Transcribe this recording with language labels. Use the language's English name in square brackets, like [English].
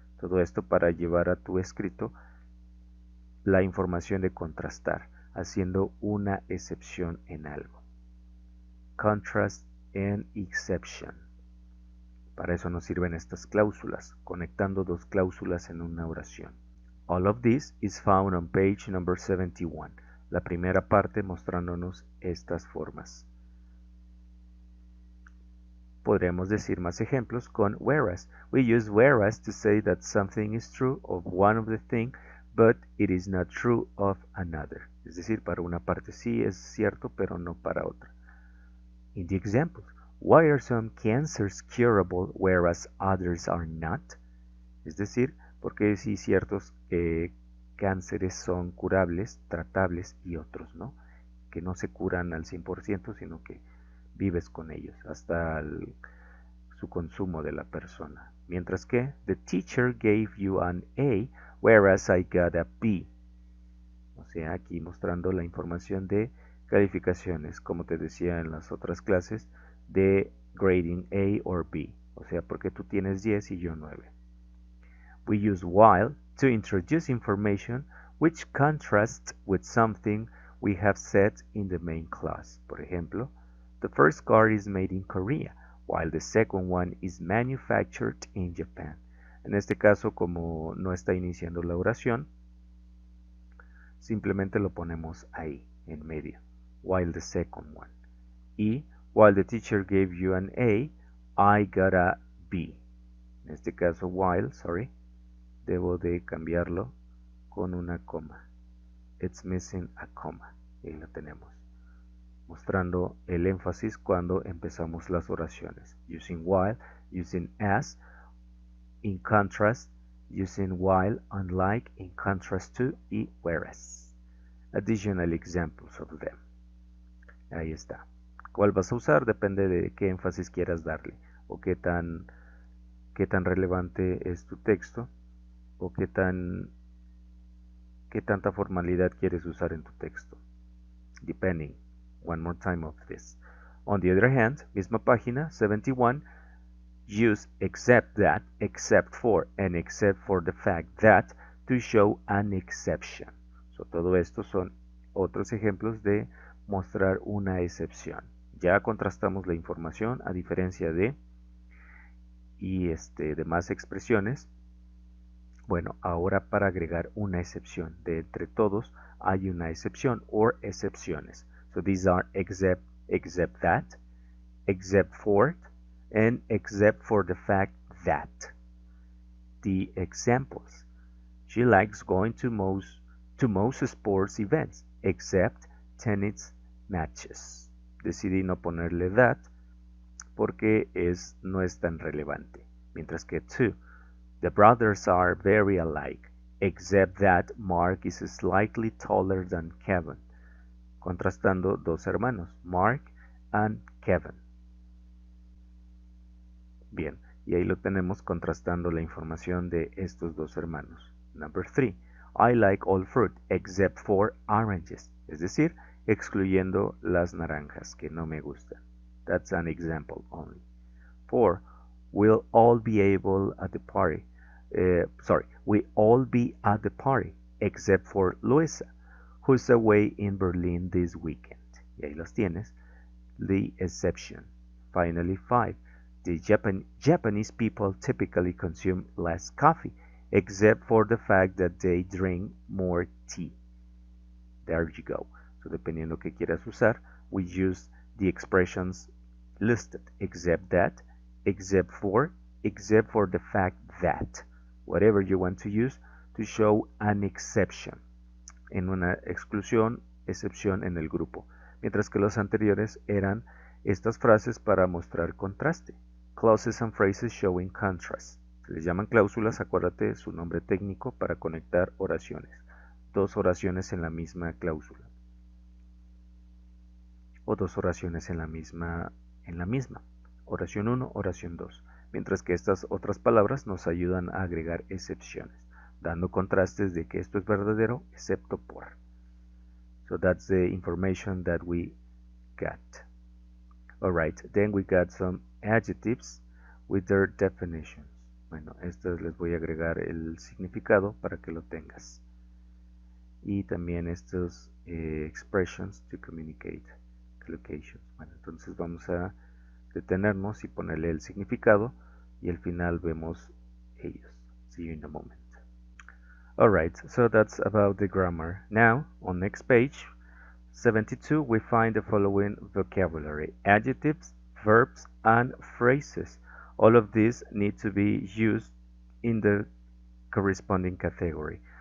[Spanish] Todo esto para llevar a tu escrito la información de contrastar, haciendo una excepción en algo. [English] Contrast and exception. [Spanish] Para eso nos sirven estas cláusulas, conectando dos cláusulas en una oración. [English] All of this is found on page number 71. [Spanish] La primera parte mostrándonos estas formas. Podremos decir más ejemplos con whereas. [English] We use whereas to say that something is true of one of the things, but it is not true of another. [Spanish] Es decir, para una parte sí es cierto, pero no para otra. [English] In the examples, why are some cancers curable whereas others are not? [Spanish] Es decir, porque sí ciertos cánceres son curables, tratables, y otros no, que no se curan al 100%, sino que vives con ellos hasta su consumo de la persona. Mientras que, [English] the teacher gave you an A, whereas I got a B. [Spanish] O sea, aquí mostrando la información de calificaciones, como te decía en las otras clases, de [English] grading A or B. [Spanish] O sea, porque tú tienes 10 y yo 9. [English] We use while to introduce information which contrasts with something we have said in the main class. [Spanish] Por ejemplo, [English] the first car is made in Korea, while the second one is manufactured in Japan. [Spanish] En este caso, como no está iniciando la oración, simplemente lo ponemos ahí, en medio, [English] while the second one. Y, while the teacher gave you an A, I got a B. [Spanish] En este caso, while, debo de cambiarlo con una coma. [English] It's missing a comma. [Spanish] Y ahí lo tenemos. mostrando el énfasis cuando empezamos las oraciones. [English] Using while, using as, in contrast, using while, unlike, in contrast to y whereas. Additional examples of them. [Spanish] Ahí está. ¿Cuál vas a usar? Depende de qué énfasis quieras darle o qué tan relevante es tu texto o qué tanta formalidad quieres usar en tu texto. [English] Depending. One more time of this. On the other hand, misma página, 71, use except that, except for, and except for the fact that to show an exception. [Spanish] So, todo esto son otros ejemplos de mostrar una excepción. Ya contrastamos la información a diferencia de demás expresiones. Bueno, ahora para agregar una excepción. De entre todos hay una excepción or excepciones. [English] So these are except that, except for, and except for the fact that. The examples. She likes going to most sports events, except tennis matches. [Spanish] Decidí no ponerle that porque no es tan relevante. Mientras que [English] to, the brothers are very alike, except that Mark is slightly taller than Kevin. [Spanish] Contrastando dos hermanos, Mark and Kevin. Bien, y ahí lo tenemos contrastando la información de estos dos hermanos. [English] Number 3. I like all fruit except for oranges. [Spanish] Es decir, excluyendo las naranjas que no me gustan. [English] That's an example only. 4. We'll all be at the party except for Luisa, who's away in Berlin this weekend. [Spanish] Y ahí los tienes. [English] The exception. Finally, 5. The Japanese people typically consume less coffee, except for the fact that they drink more tea. There you go. So, [Spanish] dependiendo que quieras usar, [English] we use the expressions listed, except that, except for the fact that. Whatever you want to use to show an exception. [Spanish] En una exclusión, excepción en el grupo. Mientras que los anteriores eran estas frases para mostrar contraste. [English] Clauses and phrases showing contrast. [Spanish] Se les llaman cláusulas, acuérdate su nombre técnico para conectar oraciones. Dos oraciones en la misma cláusula. O dos oraciones en la misma. Oración 1, oración 2. Mientras que estas otras palabras nos ayudan a agregar excepciones, dando contrastes de que esto es verdadero excepto por. [English] So that's the information that we got. Alright, then we got some adjectives with their definitions. [Spanish] Bueno, estos les voy a agregar el significado para que lo tengas. Y también estos [English] expressions to communicate locations. [Spanish] Bueno, entonces vamos a detenernos y ponerle el significado y al final vemos ellos. [English] See you in a moment. Alright, so that's about the grammar. Now, on next page, 72, we find the following vocabulary: adjectives, verbs, and phrases. All of these need to be used in the corresponding category.